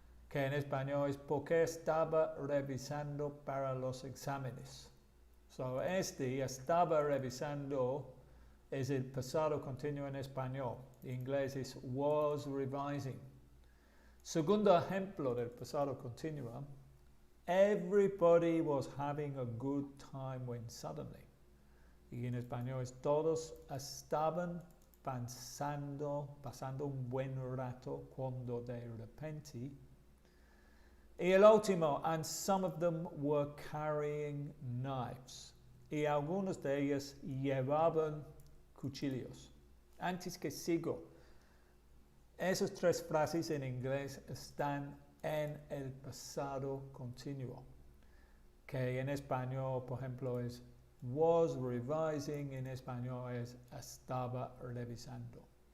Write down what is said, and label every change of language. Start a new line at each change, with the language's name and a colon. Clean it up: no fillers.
Spanish: Que en español es porque estaba revisando para los exámenes. So, estaba revisando es el pasado continuo en español. En inglés es
English: was revising.
Spanish: Segundo ejemplo del pasado continuo.
English: Everybody was having a good time when suddenly.
Spanish: Y en español es todos estaban pasando un buen rato cuando de repente. Y el último,
English: and some of them were carrying knives.
Spanish: Y algunos de ellos llevaban cuchillos. Antes que sigo, esas tres frases en inglés están en el pasado continuo, que en español, por ejemplo, es
English: was revising,
Spanish: en español es estaba revisando.